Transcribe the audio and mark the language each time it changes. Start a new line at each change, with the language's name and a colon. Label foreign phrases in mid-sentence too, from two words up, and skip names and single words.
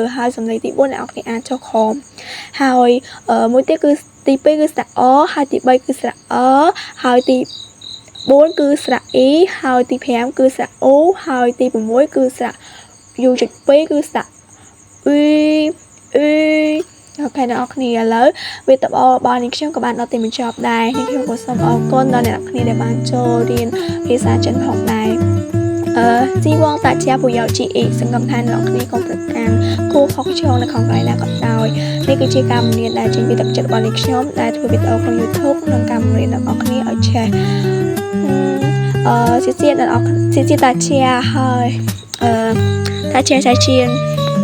Khmer: ហើយសម្លេងទី4អ្នកគ្នាអានចុះក្រោមហើយមួយទៀតគឺទី2គឺស្រៈអហើយទី3គឺស្រៈអហើយទី4គឺស្រៈអ៊ីហើយទី5គឺ ស្រៈអូហើយទី6គឺស្រៈ U.2 គឺស្រៈអ៊ីអូខេអ្នកគ្នាឥឡូវវីដេអូរបស់នេះខ្ញុំក៏ បានដល់ទីបញ្ចប់ដែរនេះខ្ញុំក៏សូមអរគុណដល់អ្នកគ្នាដែលបានចូលរៀនភាសាចិនផងដែរ
Chinese: 希望大家不要介意
Khmer: សង្ឃឹមថាអ្នកគ្នាកុំប្រកាន់គួរខុសឆ្គងនៅក្នុងកន្លែងណាក៏ដោយនេះគឺជាការបង្រៀនដែលចេញពីទឹកចិត្តរបស់នេះខ្ញុំដែលធ្វើវីដេអូក្នុង YouTube ក្នុងការបង្រៀនអ្នកគ្នាឲ្យចេះ
Chinese: 谢谢大家
Khmer: ហើយ
Chinese: 大家再见